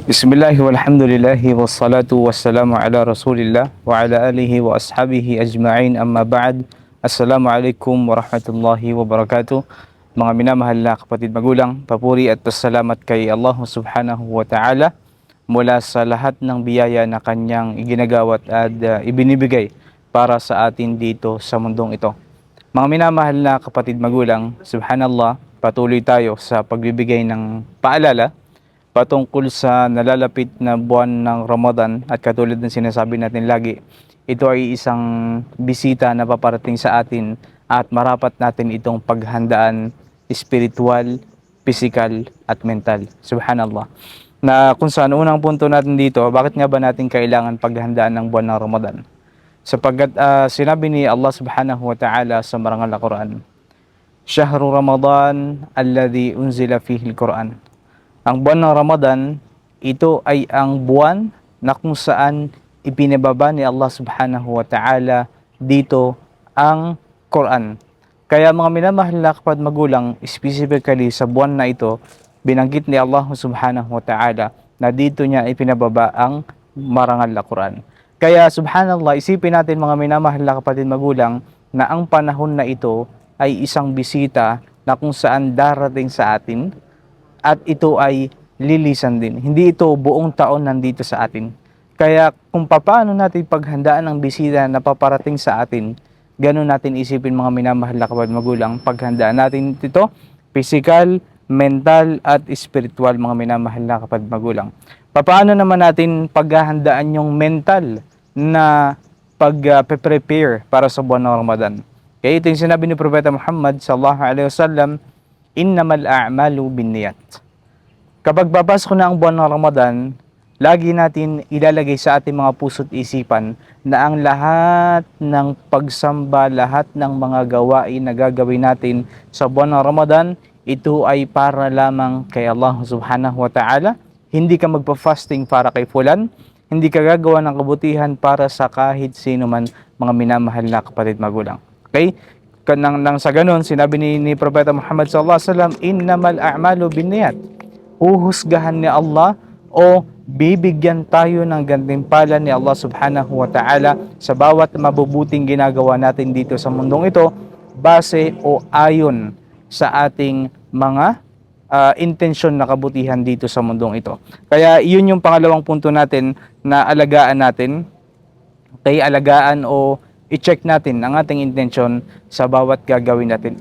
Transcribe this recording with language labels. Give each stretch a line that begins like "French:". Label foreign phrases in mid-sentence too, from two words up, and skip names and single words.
Arabic: بسم الله والحمد لله والصلاة والسلام على رسول الله وعلى آله وأصحابه أجمعين أما بعد. السلام عليكم ورحمة الله وبركاته.
Filipino: Mga minamahal na kapatid magulang, papuri at pasalamat kay Allah
Arabic: سبحانه وتعالى
Filipino: mula sa lahat ng biyaya na kanyang iginagawat at ibinibigay para sa atin dito sa mundong ito. Mga minamahal na kapatid magulang, subhanallah, patuloy tayo sa pagbibigay ng paalala patungkol sa nalalapit na buwan ng Ramadan at katulad ng sinasabi natin lagi, ito ay isang bisita na paparating sa atin at marapat natin itong paghandaan
English: spiritual, physical
Filipino: at mental. Subhanallah. Na kung saan unang punto natin dito, bakit nga ba natin kailangan paghandaan ng buwan ng Ramadan? Sapagkat sinabi ni Allah
Arabic: سبحانه وتعالى
Filipino: sa marangal na Quran,
Arabic: شهر رمضان الذي أنزل فيه القرآن.
Filipino: Ang buwan ng Ramadan, ito ay ang buwan na kung saan ipinababa ni Allah
Arabic: سبحانه وتعالى
Filipino: dito ang Quran. Kaya mga minamahal na kapatid magulang, specifically sa buwan na ito, binanggit ni Allah
Arabic: سبحانه وتعالى
Filipino: na dito niya ipinababa ang marangal na Quran. Kaya subhanallah, isipin natin mga minamahal na kapatid magulang na ang panahon na ito ay isang bisita na kung saan darating sa atin at ito ay lilisan din. Hindi ito buong taon nandito sa atin. Kaya kung paano natin paghandaan ang bisita na paparating sa atin, ganun natin isipin mga minamahal na kapatid magulang, paghandaan natin ito,
English: physical, mental
Filipino: at spiritual mga minamahal na kapatid magulang. Paano naman natin paghahandaan yung mental na pag-prepare para sa buwan ng Ramadan? Kaya ito yung sinabi ni Propeta Muhammad
Arabic: صلى الله عليه وسلم, إنما الأعمال بالنيات.
Filipino: Kapag babasok na ang buwan ng Ramadan, lagi natin ilalagay sa ating mga puso't isipan na ang lahat ng pagsamba, lahat ng mga gawain na gagawin natin sa buwan ng Ramadan, ito ay para lamang kay Allah
Arabic: سبحانه وتعالى.
Filipino: Hindi ka magpa-fasting para kay fulan, hindi ka gagawa ng kabutihan para sa kahit sino man mga minamahal na kapatid magulang. Okay? Nang sa ganun, sinabi ni Propeta Muhammad
Arabic: صلى الله عليه وسلم, إنما الأعمال بالنيات.
Filipino: Uhusgahan ni Allah o bibigyan tayo ng gantimpala ni Allah
Arabic: سبحانه وتعالى
Filipino: sa bawat mabubuting ginagawa natin dito sa mundong ito base o ayon sa ating mga intensyon na kabutihan dito sa mundong ito. Kaya iyon yung pangalawang punto natin na alagaan natin. Kaya alagaan o i-check natin ang ating intensyon sa bawat gagawin natin.